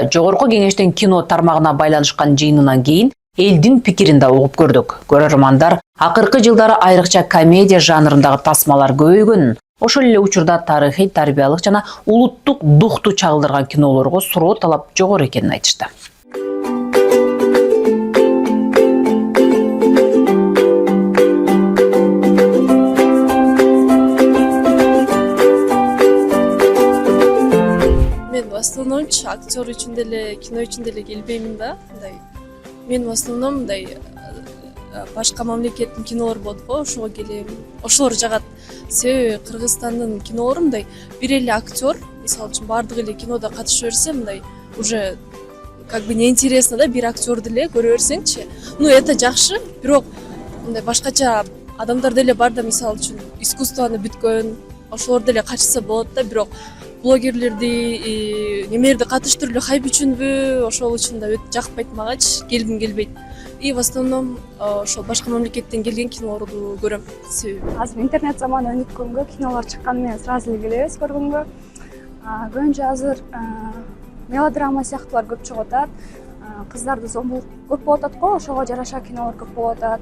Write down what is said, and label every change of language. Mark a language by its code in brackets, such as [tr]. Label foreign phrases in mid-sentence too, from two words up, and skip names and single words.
[ky] Жогорку кеңештин кино тармагына байланышкан жыйынынан кийин элдин пикирин да угуп көрдүк. Көрөрмандар акыркы жылдары айрыкча комедия жанрындагы тасмалар көбөйгөнүн, ошол эле учурда тарыхый, тарбиялык жана улуттук духту чагылдырган кинолорго суроо талап жогору экенин айтышты. [ru] В основном [ky] актер үчүн деле, кино үчүн деле келбеймин да. Мен [ru] в основном [ky] башка мамлекеттин кинолору болот го, ошого келем. Ошолор жагат. Себеби Кыргызстандын кинолору бир эле актер, мисалы үчүн баардык эле кинода катыша берсе, [ru] уже как бы неинтересно [ky] да, бир актер деле көрө берсеңчи. Ну это жакшы, бирок башкача адамдар деле бар да, мисалы үчүн искусствону бүткөн, ошолор деле катышса болот да, бирок блогерлерди немелерди катыштырып эле хайп үчүнбү, ошол үчүн да өтө жакпайт магачы, келгим келбейт. [ru] И в основном [ky] ошол башка мамлекеттен келген кинолорду көрөм. Азыр интернет заманы өнүккөнгө, кинолор чыкканы менен сразу эле келебиз көргөнгө. Көбүнчө азыр мелодрама сыяктуулар көп чыгып атат. Кыздарды зомбулук көп болуп атат го, ошого жараша кинолор көп болуп атат.